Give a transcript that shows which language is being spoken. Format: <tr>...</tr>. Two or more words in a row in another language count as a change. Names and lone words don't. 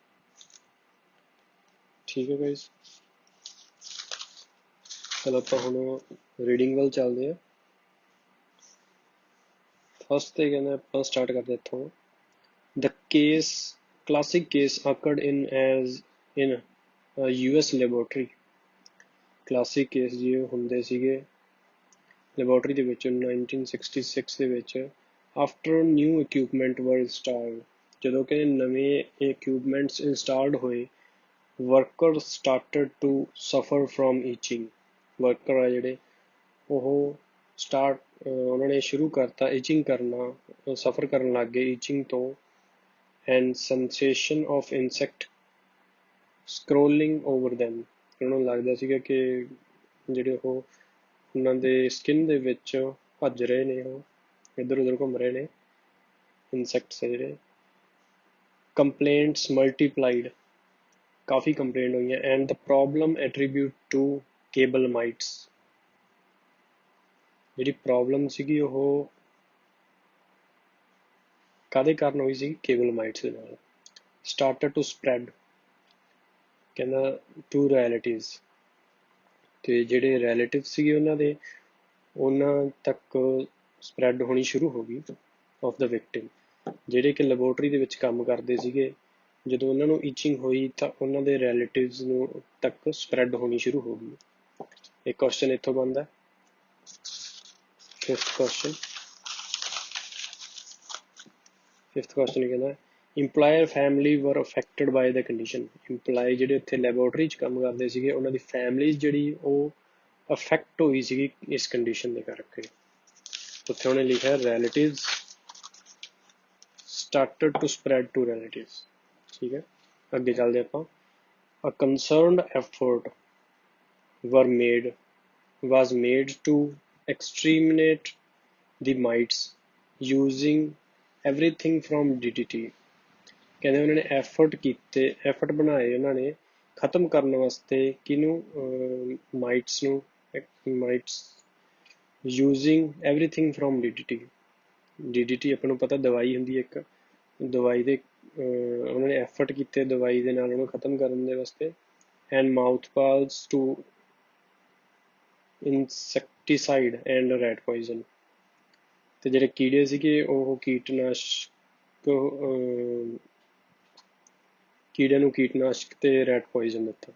<pa>ਠੀਕ ਹੈ ਗਾਇਸ ਚਲੋ ਆਪਾਂ ਹੁਣ ਰੀਡਿੰਗ ਵੱਲ ਚੱਲਦੇ ਹਾਂ ਫਸਟ ਤੇ ਕਹਿੰਦਾ ਆਪਾਂ ਸਟਾਰਟ ਕਰਦੇ ਇੱਥੋਂ</pa> <en>the classic case occurred in a US laboratory. classic case</en> <pa>ਜੀ ਹੁੰਦੇ ਸੀਗੇ ਲੈਬੋਰਟਰੀ ਦੇ ਵਿੱਚ 1966 ਦੇ ਵਿੱਚ</pa> <en>after new equipment were installed</en> <pa>ਜਦੋਂ ਕਿ ਨਵੇਂ</pa> <en>equipments installed ਹੋਏ workers started to suffer from itching.</en> <pa>ਵਰਕਰ ਆ ਜਿਹੜੇ ਉਹ ਉਹਨਾਂ ਨੇ ਸ਼ੁਰੂ ਕਰਤਾ itching ਕਰਨਾ ਸਫਰ ਕਰਨ ਲੱਗ ਗਏ itching ਤੋਂ</pa> <en>and sensation of insect scrolling over them.</en> <pa>ਉਹਨਾਂ ਨੂੰ ਲੱਗਦਾ ਸੀਗਾ ਕਿ ਜਿਹੜੇ ਉਹ ਉਹਨਾਂ ਦੇ skin ਦੇ ਵਿੱਚ ਭੱਜ ਰਹੇ ਨੇ ਉਹ ਇੱਧਰ ਉੱਧਰ ਘੁੰਮ ਰਹੇ ਨੇ insects ਜਿਹੜੇ</pa> <en>complaints multiplied</en> <pa>ਕਾਫੀ ਕੰਪਲੇਂਟ ਹੋਈਆਂ</pa> <en>and the problem attribute to cable mites.</en> <pa>ਜਿਹੜੀ ਪ੍ਰੋਬਲਮ ਸੀਗੀ ਉਹ ਕਾਹਦੇ ਕਾਰਨ ਹੋਈ ਸੀ</pa> <en>cable mites</en> <pa>ਦੇ ਨਾਲ</pa> <en>started to spread</en> <pa>ਕਹਿੰਦਾ</pa> <en>to relatives</en> <pa>ਤੇ ਜਿਹੜੇ ਰਿਲੇਟਿਵ ਸੀਗੇ ਉਹਨਾਂ ਤੱਕ spread ਹੋਣੀ ਸ਼ੁਰੂ ਹੋ ਗਈ</pa> <en>of the victim.</en> <pa>ਜਿਹੜੇ ਕਿ ਲੈਬੋਰਟਰੀ ਦੇ ਵਿੱਚ ਕੰਮ ਕਰਦੇ ਸੀਗੇ ਜਦੋਂ ਉਹਨਾਂ ਨੂੰ itching ਹੋਈ ਤਾਂ ਉਹਨਾਂ ਦੇ ਰਿਲੇਟਿਵਸ ਨੂੰ ਤੱਕ spread ਹੋਣੀ ਸ਼ੁਰੂ ਹੋ ਗਈ ਇੱਕ ਕੁਐਸਚਨ ਇੱਥੋਂ ਬਣਦਾ</pa> <en>fifth question</en> <pa>ਕਹਿੰਦਾ</pa> <en>employer family were affected by the condition.</en> <pa>employee ਜਿਹੜੇ ਉੱਥੇ ਲੈਬੋਰਟਰੀ 'ਚ ਕੰਮ ਕਰਦੇ ਸੀਗੇ ਉਹਨਾਂ ਦੀ families ਜਿਹੜੀ ਉਹ affect ਹੋਈ ਸੀਗੀ ਇਸ condition ਦੇ ਕਰਕੇ ਉੱਥੇ ਉਹਨੇ ਲਿਖਿਆ</pa> <en>relatives started to spread to relatives.</en> <pa>ਠੀਕ ਹੈ ਅੱਗੇ ਚੱਲਦੇ ਆਪਾਂ</pa> <en>a concerned effort was made to exterminate the mites using everything from DDT.</en> <pa>ਕਹਿੰਦੇ ਉਹਨਾਂ ਨੇ ਐਫਰਟ ਬਣਾਏ ਉਹਨਾਂ ਨੇ ਖਤਮ ਕਰਨ ਵਾਸਤੇ ਕਿਹਨੂੰ ਮਾਈਟਸ ਨੂੰ</pa> <en>using everything from DDT.</en> <pa>DDT ਆਪਾਂ ਨੂੰ ਪਤਾ ਦਵਾਈ ਹੁੰਦੀ ਹੈ ਇੱਕ ਦਵਾਈ ਦੇ ਉਹਨਾਂ ਨੇ ਐਫਰਟ ਕੀਤੇ ਦਵਾਈ ਦੇ ਨਾਲ ਉਹਨੂੰ ਖਤਮ ਕਰਨ ਦੇ ਵਾਸਤੇ।</pa> <en>And mouth pals to insecticide and rat poison.</en> <pa>ਤੇ ਜਿਹੜੇ ਕੀੜੇ ਸੀਗੇ ਉਹ ਕੀਟਨਾਸ਼ਕ ਕੀੜਿਆਂ ਨੂੰ ਕੀਟਨਾਸ਼ਕ ਤੇ</pa> <en>rat poison</en> <pa>ਦਿੱਤਾ।</pa>